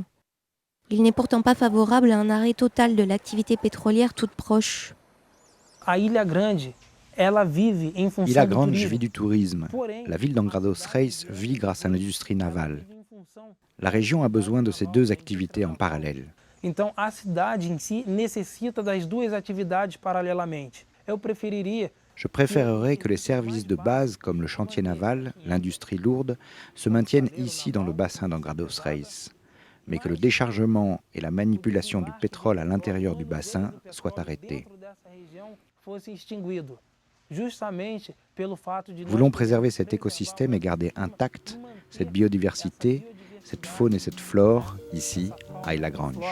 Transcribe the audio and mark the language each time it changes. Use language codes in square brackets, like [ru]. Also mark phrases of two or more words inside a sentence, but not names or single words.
[fr] Il n'est pourtant pas favorable à un arrêt total de l'activité pétrolière toute proche. Île-Lagrange vit du tourisme. La ville d'Angra dos Reis vit grâce à l'industrie navale. La région a besoin de ces 2 activités en parallèle. [pt] Então, a cidade em si necessita das 2 atividades paralelamente. [fr] Je préférerais que les services de base comme le chantier naval, l'industrie lourde, se maintiennent ici dans le bassin d'Angra dos Reis, mais que le déchargement et la manipulation du pétrole à l'intérieur du bassin soient arrêtés. Voulons préserver cet écosystème et garder intacte cette biodiversité, cette faune et cette flore ici à Île-Lagrange.